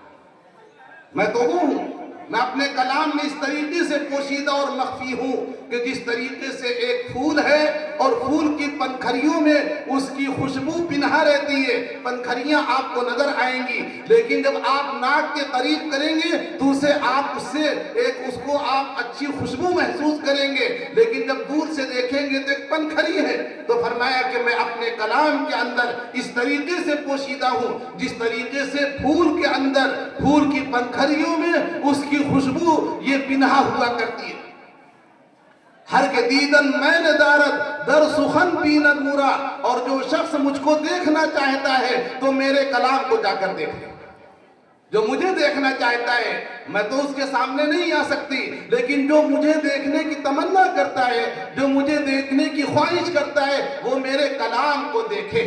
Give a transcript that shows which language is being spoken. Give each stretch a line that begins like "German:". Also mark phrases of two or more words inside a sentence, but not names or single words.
Urdu: میں تو وہ ہوں، میں اپنے کلام میں اس طریقے سے پوشیدہ اور مخفی ہوں کہ جس طریقے سے ایک پھول ہے اور پھول کی پنکھڑیوں میں اس کی خوشبو پنہا رہتی ہے، پنکھڑیاں آپ کو نظر آئیں گی، لیکن جب آپ ناک کے قریب کریں گے تو اس کو آپ اچھی خوشبو محسوس کریں گے، لیکن جب دور سے دیکھیں گے تو ایک پنکھڑی ہے۔ تو فرمایا کہ میں اپنے کلام کے اندر اس طریقے سے پوشیدہ ہوں جس طریقے سے پھول کے اندر، پھول کی پنکھڑیوں میں اس کی خوشبو یہ پنہا ہوا کرتی ہے۔
Persian: ہر کے دیدن میل دارد در سخن بیند مرا،
Urdu: اور جو شخص مجھ کو دیکھنا چاہتا ہے تو میرے کلام کو جا کر دیکھے، جو مجھے دیکھنا چاہتا ہے میں تو اس کے سامنے نہیں آ سکتی، لیکن جو مجھے دیکھنے کی تمنا کرتا ہے، جو مجھے دیکھنے کی خواہش کرتا ہے، وہ میرے کلام کو دیکھے۔